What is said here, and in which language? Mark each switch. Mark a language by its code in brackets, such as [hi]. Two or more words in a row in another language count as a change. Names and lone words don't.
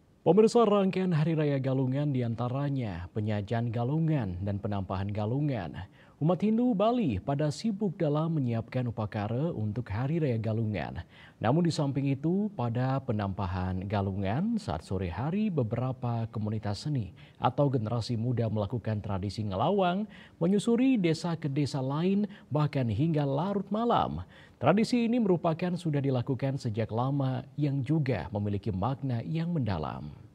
[id] Pemirsa, rangkaian Hari Raya Galungan diantaranya penyajian galungan dan penampahan galungan. Umat Hindu Bali pada sibuk dalam menyiapkan upakara untuk Hari Raya Galungan. Namun di samping itu, pada penampahan galungan saat sore hari beberapa komunitas seni atau generasi muda melakukan tradisi ngelawang, menyusuri desa ke desa lain bahkan hingga larut malam. Tradisi ini merupakan sudah dilakukan sejak lama yang juga memiliki makna yang mendalam.